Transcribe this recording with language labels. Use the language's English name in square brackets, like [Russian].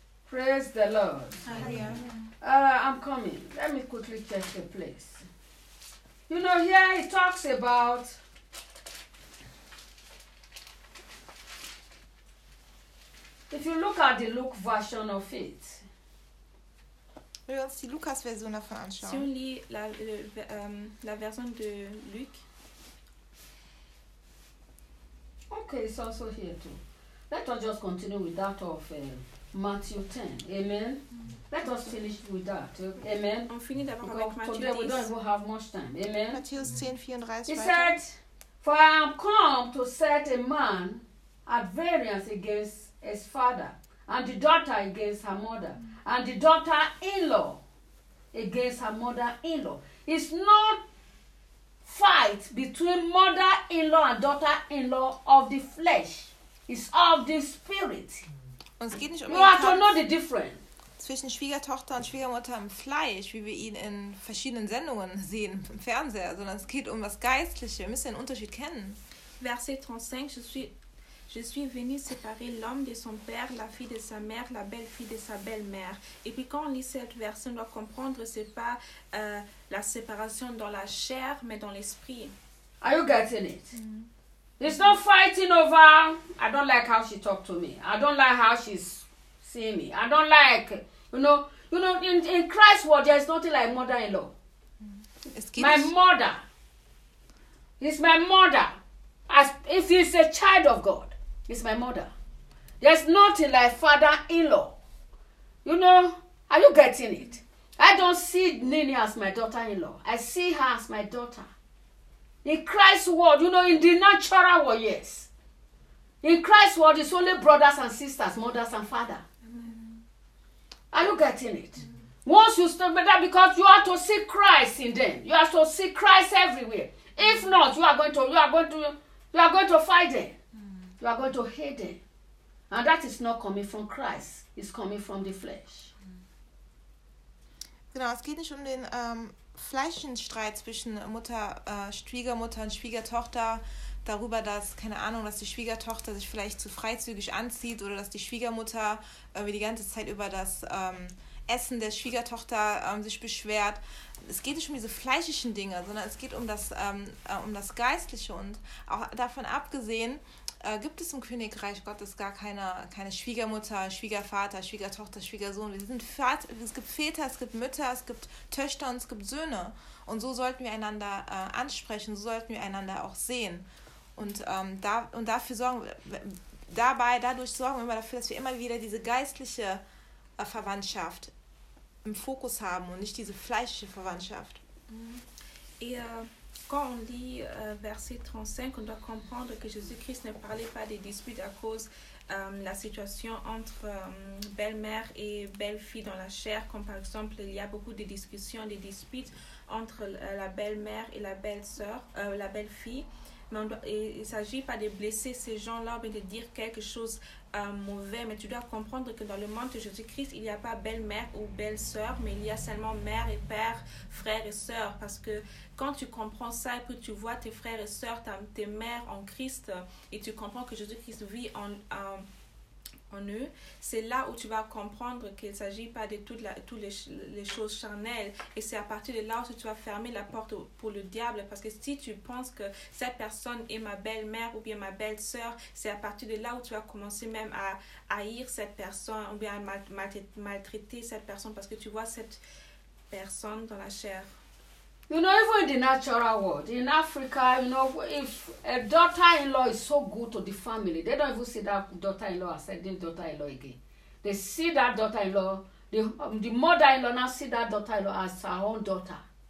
[English] Praise the Lord. Hallelujah. I'm coming. Let me quickly check the place. You know, here it talks about if you look at the Luke version of it. [German] Wenn wir uns die Lukas-Version davon anschauen. [French] Si on lit la version de Luc. [English] Okay, it's also here too. Let us just continue with that of Matthew 10. Amen. Mm-hmm. Let us finish with that. Amen. [French] On finit d'abord avec Matthew 10. [English] Today we don't even have much time. Amen. Matthew 10, 34. He said, for I am come to set a man at variance against his father, and the daughter against her mother, and the daughter-in-law against her mother-in-law. It's not fight between mother-in-law and daughter-in-law of the flesh. It's of the spirit. [German] Und es geht nicht um [English] you have to know the difference. [German] Zwischen Schwiegertochter und Schwiegermutter im Fleisch, wie wir ihn in verschiedenen Sendungen sehen, im Fernseher, sondern es geht um das Geistliche. Wir müssen den Unterschied kennen. [French] Verset 35, Je suis venu séparer l'homme de son père, la fille de sa mère, la belle-fille de sa belle-mère. Et puis quand on lit cette version, on doit comprendre que ce n'est pas la séparation dans la chair, mais dans l'esprit. [English] Are you getting it? Mm-hmm. It's not fighting over, I don't like how she talked to me. I don't like how she's seeing me. I don't like, you know, in Christ's world, there is nothing like mother-in-law. Mm-hmm. My mother. It's my mother. As if he's a child of God, he's my mother. There's nothing like father-in-law. You know, are you getting it? I don't see Nini as my daughter-in-law. I see her as my daughter. In Christ's world, you know, in the natural world, yes. In Christ's world, it's only brothers and sisters, mothers and father. Mm-hmm. Are you getting it? Mm-hmm. Once you stop that, because you have to see Christ in them. You have to see Christ everywhere. If not, you are going to... You are going to fight them. You are going to hate them. And that is not coming from Christ. It's coming from the flesh. [German] Genau, es geht nicht um den fleischlichen Streit zwischen Mutter, Schwiegermutter und Schwiegertochter darüber, dass, keine Ahnung, dass die Schwiegertochter sich vielleicht zu freizügig anzieht oder dass die Schwiegermutter irgendwie die ganze Zeit über das Essen der Schwiegertochter sich beschwert. Es geht nicht um diese fleischlichen Dinge, sondern es geht um das Geistliche. Und auch davon abgesehen, gibt es im Königreich Gottes gar keine Schwiegermutter, Schwiegervater, Schwiegertochter, Schwiegersohn. Wir sind es gibt Väter, es gibt Mütter, es gibt Töchter und es gibt Söhne. Und so sollten wir einander ansprechen, so sollten wir einander auch sehen. Und dadurch sorgen wir immer dafür, dass wir immer wieder diese geistliche Verwandtschaft im Fokus haben und nicht diese fleischliche Verwandtschaft. [French] Quand on lit verset 35, on doit comprendre que Jésus-Christ ne parlait pas des disputes à cause de la situation entre belle-mère et belle-fille dans la chair. Comme par exemple, il y a beaucoup de discussions, des disputes entre la belle-mère et la belle-sœur, la belle-fille. Mais il ne s'agit pas de blesser ces gens-là ou de dire quelque chose de mauvais. Mais tu dois comprendre que dans le monde de Jésus-Christ, il n'y a pas belle-mère ou belle-sœur, mais il y a seulement mère et père, frère et sœur. Parce que quand tu comprends ça et que tu vois tes frères et sœurs, tes mères en Christ, et tu comprends que Jésus-Christ vit en eux, c'est là où tu vas comprendre qu'il ne s'agit pas de toutes les choses charnelles. Et c'est à partir de là où tu vas fermer la porte pour le diable. Parce que si tu penses que cette personne est ma belle-mère ou bien ma belle-sœur, c'est à partir de là où tu vas commencer même à haïr cette personne ou bien à maltraiter cette personne parce que tu vois cette personne dans la chair. [English] You know, even in the natural world, in Africa, you know, if a daughter-in-law is so good to the family, they don't even see that daughter-in-law as a daughter-in-law again. They see that daughter-in-law, the mother-in-law now see that daughter-in-law as her own daughter.